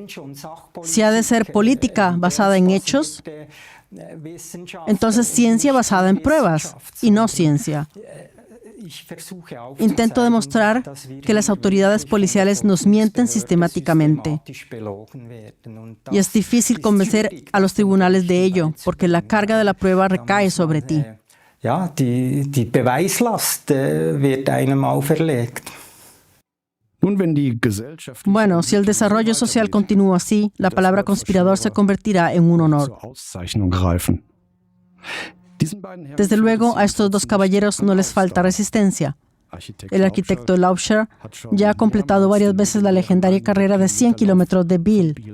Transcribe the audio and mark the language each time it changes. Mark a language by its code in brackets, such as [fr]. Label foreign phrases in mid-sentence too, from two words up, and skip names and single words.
[es] Si ha de ser política basada en hechos, entonces ciencia basada en pruebas, y no ciencia. Intento demostrar que las autoridades policiales nos mienten sistemáticamente. Y es difícil convencer a los tribunales de ello, porque la carga de la prueba recae sobre ti. [de] Ja, die Beweislast wird einem auferlegt. [es] Bueno, si el desarrollo social continúa así, la palabra conspirador se convertirá en un honor. Desde luego, a estos dos caballeros no les falta resistencia. El arquitecto Laubscher ya ha completado varias veces la legendaria carrera de 100 kilómetros de Biel.